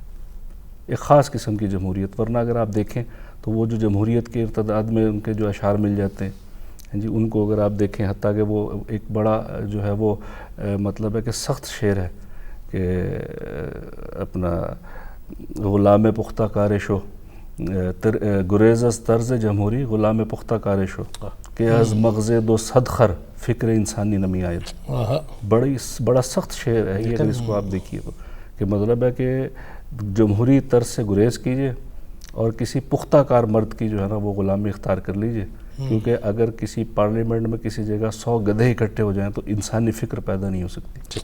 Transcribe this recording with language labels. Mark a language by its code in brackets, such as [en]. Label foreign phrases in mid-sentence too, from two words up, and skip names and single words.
[ur] ایک خاص قسم کی جمہوریت، ورنہ اگر آپ دیکھیں تو وہ جو جمہوریت کے ارتداد میں ان کے جو اشعار مل جاتے ہیں جی، ان کو اگر آپ دیکھیں، حتیٰ کہ وہ ایک بڑا جو ہے وہ مطلب ہے کہ سخت شعر ہے کہ [fa] اپنا غلام پختہ کارشو گریز از طرز جمہوری غلام پختہ کارشو کہ از مغز دو صد خر فکر انسانی نمی آید. [ur] بڑا سخت شعر ہے یہ، اگر اس کو آپ دیکھیے تو، کہ مطلب ہے کہ جمہوری طرز سے گریز کیجئے اور کسی پختہ کار مرد کی جو ہے نا وہ غلامی اختیار کر لیجئے، کیونکہ اگر کسی پارلیمنٹ میں کسی جگہ 100 گدھے اکٹھے ہو جائیں تو انسانی فکر پیدا نہیں ہو سکتی.